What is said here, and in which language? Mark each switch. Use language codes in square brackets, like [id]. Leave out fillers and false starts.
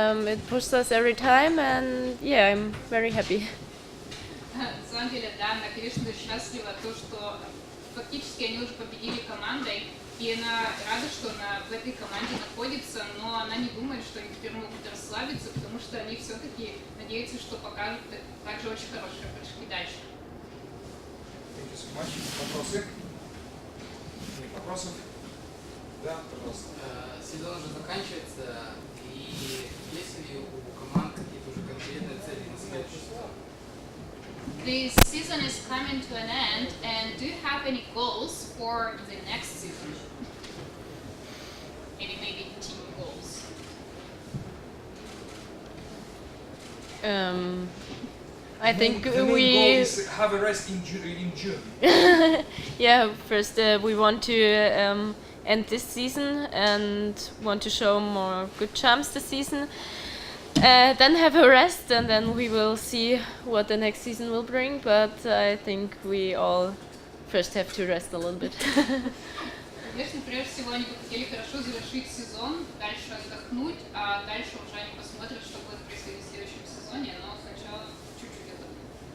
[en] It pushes us every time, and yeah, I'm very happy. [ru] На самом деле, да, она, конечно, счастлива, то, что фактически они уже победили командой, и она рада, что она в этой команде находится, но она не думает, что они теперь могут расслабиться, потому что они все-таки надеются, что покажут также очень хорошие прыжки дальше. Вопросы? Вопросов? Да, пожалуйста. Сезон уже заканчивается, и есть ли у команд какие-то уже конкретные цели на следующий сезон? [en] The season is coming to an end, and do you have any goals for the next season? Any maybe team goals? I think the main goal is have a rest in June. yeah, first we want to end this season and want to show more good jumps this season. Then have a rest, and then we will see what the next season will bring. But I think we all first have to rest a little bit. [ru] Конечно, прежде всего они бы хотели хорошо завершить сезон, дальше отдохнуть, а дальше уже они посмотрят, что будет происходить в следующем сезоне, но сначала чуть-чуть отдохнуть.